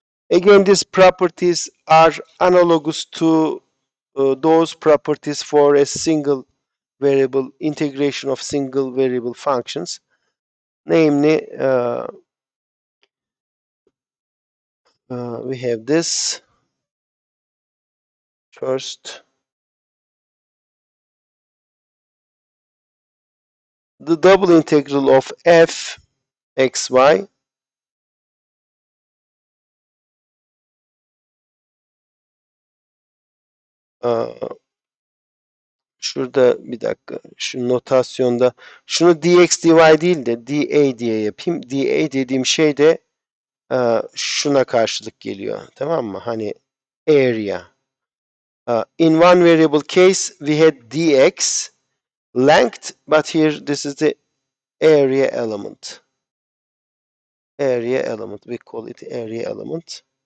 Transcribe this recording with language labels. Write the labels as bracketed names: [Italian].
[English] Again, these properties are analogous to those properties for a single variable integration of single variable functions. Namely, we have this first. The double integral of f xy [Turkish] şurada bir dakika şu notasyonda şunu dx dy değil de dA diye yapayım. dA dediğim şey de şuna karşılık geliyor. Tamam mı? Hani area. [English] In one variable case we had dx length, but here this is the area element. Area element. We call it area element.